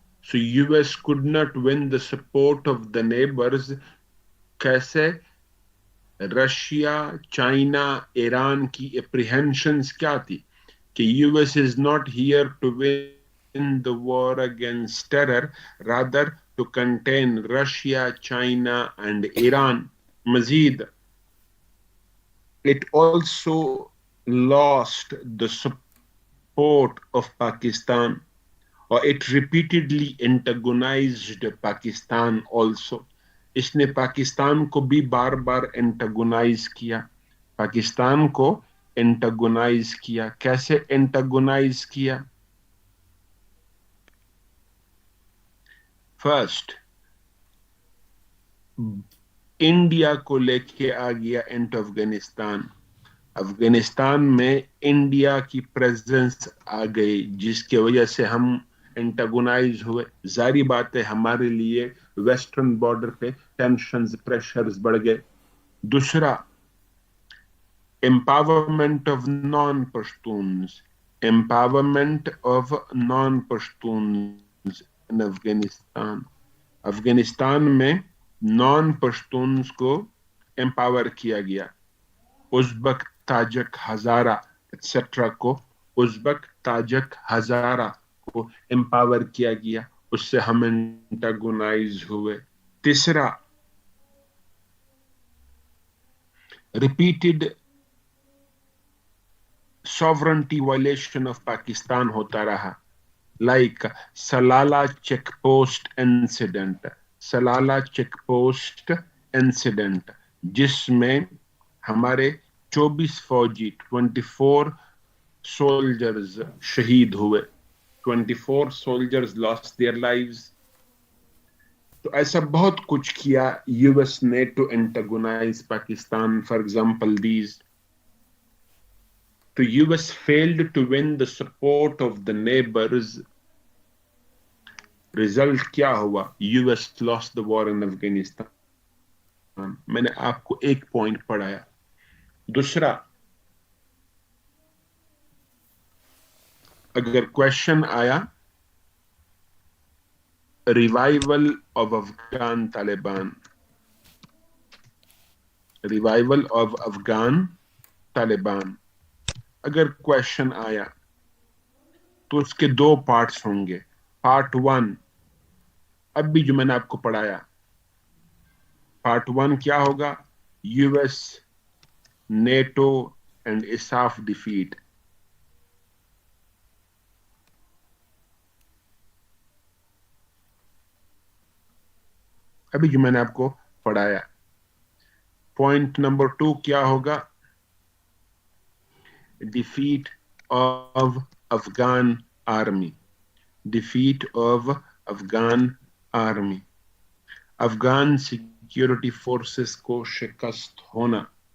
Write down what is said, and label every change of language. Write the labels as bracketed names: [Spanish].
[English] So US could not win the support of the neighbors. [Hindi] कैसे? Russia, China, Iran की apprehensions क्या थी? कि [English] US is not here to win the war against terror, rather to contain Russia, China and Iran. Mazid, it also lost the support of Pakistan, or it repeatedly antagonized Pakistan also. [Hindi] इसने पाकिस्तान को भी बार बार antagonise किया, पाकिस्तान को antagonise किया. कैसे antagonise किया? First, India को लेके आ गया इंटो अफगानिस्तान. अफगानिस्तान में इंडिया की प्रेजेंस आ गई, जिसकी वजह से हम एंटागोनाइज हुए. जारी बात है, हमारे लिए वेस्टर्न बॉर्डर पे टेंशंस, प्रेशर्स बढ़ गए. दूसरा, [English] empowerment of non-Pashtuns, empowerment of non-Pashtuns in Afghanistan. [Hindi] Afghanistan में नॉन पश्तून्स को एम्पावर किया गया. उज़्बक, ताजक, हजारा एक्सेट्रा को, उज़्बक, ताजक, हजारा को एम्पावर किया गया. उससे हम एंटागोनाइज हुए. तीसरा, [English] repeated sovereignty violation of Pakistan [Hindi] होता रहा, [English] like Salalah checkpost incident, Salalah checkpost incident, [Hindi] जिसमें हमारे 24 फौजी, [English] 24 soldiers [Hindi] शहीद हुए, [English] 24 soldiers lost their lives. [Hindi] तो ऐसा बहुत कुछ किया यूएस ने to antagonise Pakistan. [English] For example these. The US failed to win the support of the neighbors. [Hindi] Result क्या हुआ? [English] US lost the war in Afghanistan. [Hindi] मैंने आपको एक पॉइंट पढ़ाया. दूसरा, अगर क्वेश्चन आया revival of Afghan Taliban, revival of Afghan Taliban, अगर क्वेश्चन आया तो उसके दो पार्ट्स होंगे. पार्ट 1 अभी जो मैंने आपको पढ़ाया, पार्ट 1 क्या होगा? [English] US, NATO and ISAF defeat. [Hindi] अभी जो मैंने आपको पढ़ाया. पॉइंट नंबर 2 क्या होगा? [English] Defeat of Afghan army, defeat of Afghan army, [Hindi] Afghan security forces को शिकस्त होना.